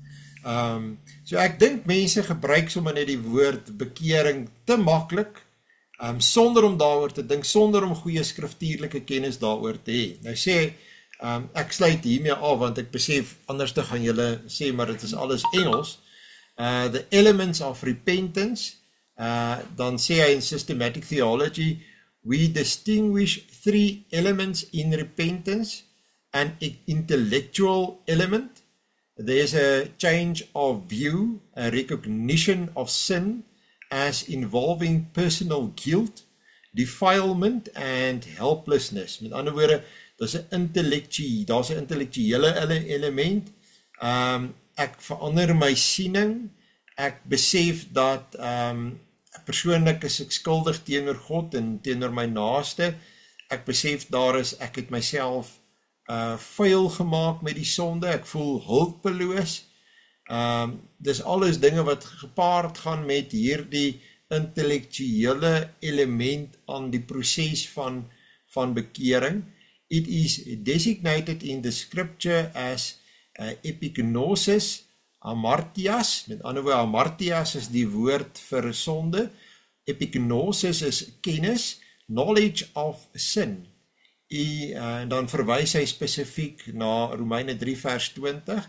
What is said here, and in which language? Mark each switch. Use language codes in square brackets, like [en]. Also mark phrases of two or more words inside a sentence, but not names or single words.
[af] So ek dink mense gebruik sommer net die woord bekering te maklik, sonder om daaroor te dink, sonder om goeie skriftuurlike kennis daaroor te hê. Nou sê, ek sluit hiermee af, want ek besef, anders te gaan julle sê, maar dit is alles Engels. [en] The elements of repentance, [af] dan sê hy in [en] systematic theology, we distinguish 3 elements in repentance, an intellectual element, there's a change of view, a recognition of sin as involving personal guilt, defilement and helplessness. [af] Met ander woorde, daar's 'n intellektuele element. Ek verander my siening. Ek besef dat persoonlik is ek skuldig teenoor God en teenoor my naaste. Ek besef ek het myself vuil gemaak met die sonde. Ek voel hulpeloos. Dis alles dinge wat gepaard gaan met hierdie intellektuele element aan die proses van bekering. [en] It is designated in the scripture as epignosis, amartias. [af] Met ander woorde, amartias is die woord vir sonde. Epignosis is kennis, [en] knowledge of sin. [af] En dan verwys hy spesifiek na Romeine 3 vers 20.